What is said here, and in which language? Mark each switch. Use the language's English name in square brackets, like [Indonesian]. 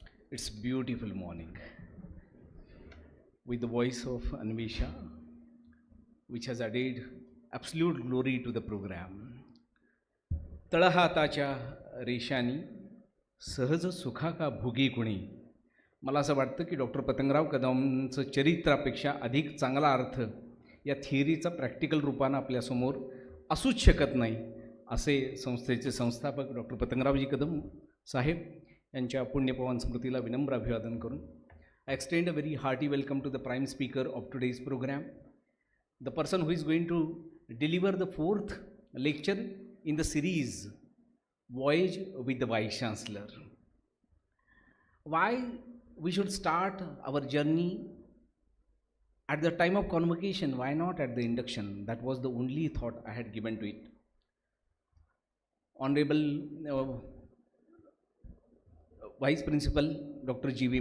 [English] It's beautiful morning with the voice of Anvisha, which has added absolute glory to the program. [Marathi] तळहाताच्या रेषानी सहज सुखा का भोगी कुणी. मला असं वाटतं की डॉक्टर पतंगराव कदमचं चरित्रापेक्षा अधिक चांगला अर्थ या थिअरीचा प्रॅक्टिकल रूपानं आपल्यासमोर असूच शकत नाही, असे संस्थेचे संस्थापक डॉक्टर पतंगरावजी कदम साहेब यांच्या पुण्यपवन स्मृतीला विनम्र अभिवादन करून [English] I extend a very hearty welcome to the prime speaker of today's program, the person who is going to deliver the 4th lecture in the series Voyage with the Vice Chancellor. Why we should start our journey at the time of convocation? Why not at the induction? That was the only thought I had given to it. Honorable Vice Principal Dr. G.V.